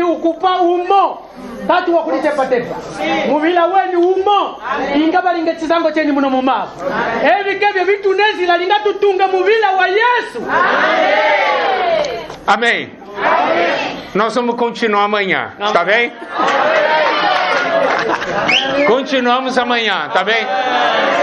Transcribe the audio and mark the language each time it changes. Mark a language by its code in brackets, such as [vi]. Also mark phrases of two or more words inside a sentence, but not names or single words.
[lue] ukupa umo tatu wakulitepatepa muvila weni umo inga balinga kizango cheni muno mumavu evi kebyo vitunezila linga tutunga muvila wa Yesu. [pt] Amém. Nós vamos continuar amanhã, tá bem? Continuamos amanhã, tá bem?